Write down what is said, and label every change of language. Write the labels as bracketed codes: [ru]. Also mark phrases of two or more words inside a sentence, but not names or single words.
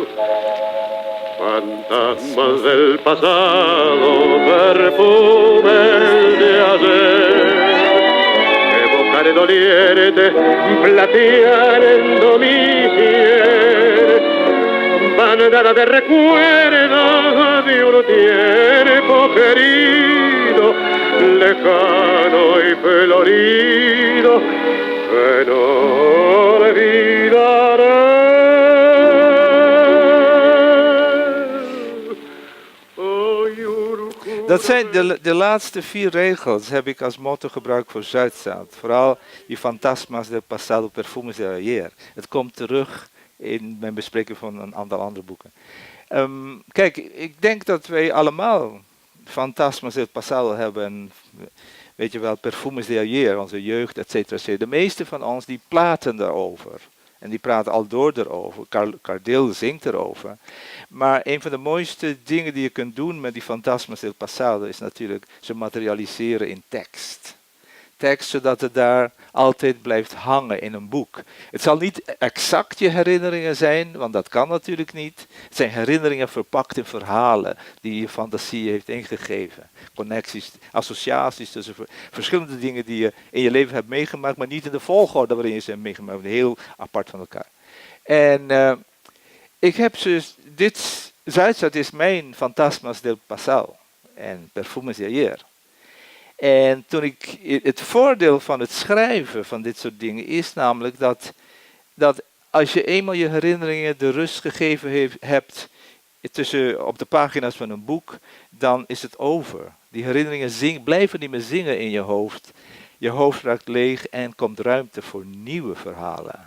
[es] Fantasmas del pasado, perfumes de ayer, evocar doliente, plateando mi piel. Bandada de recuerdos de un tiempo querido, lejano y florido, que no olvidaré. [nl] Dat zijn de laatste 4 regels heb ik als motto gebruikt voor Zuidstraat. Vooral die [es] fantasmas del pasado, perfumes de ayer. [nl] Het komt terug in mijn bespreking van een aantal andere boeken. Kijk, ik denk dat wij allemaal [es] fantasmas del pasado [nl] hebben. En, weet je wel, [es] perfumes de ayer, [nl] onze jeugd, [la] et cetera. [nl] De meeste van ons die praten daarover. En die praten al door erover. Gardel zingt erover. Maar een van de mooiste dingen die je kunt doen met die [es] fantasmas del pasado [nl] is natuurlijk ze materialiseren in tekst. tekst, zodat het daar altijd blijft hangen in een boek. Het zal niet exact je herinneringen zijn, want dat kan natuurlijk niet. Het zijn herinneringen verpakt in verhalen die je fantasie heeft ingegeven. Connecties, associaties tussen verschillende dingen die je in je leven hebt meegemaakt, maar niet in de volgorde waarin je ze hebt meegemaakt. Heel apart van elkaar. En ik heb dus dit, Zuidstad is mijn [es] fantasmas del pasado [nl] en [es] perfumes de ayer. [nl] En het voordeel van het schrijven van dit soort dingen is namelijk dat als je eenmaal je herinneringen de rust gegeven hebt op de pagina's van een boek, dan is het over. Die herinneringen blijven niet meer zingen in je hoofd. Je hoofd raakt leeg en komt ruimte voor nieuwe verhalen.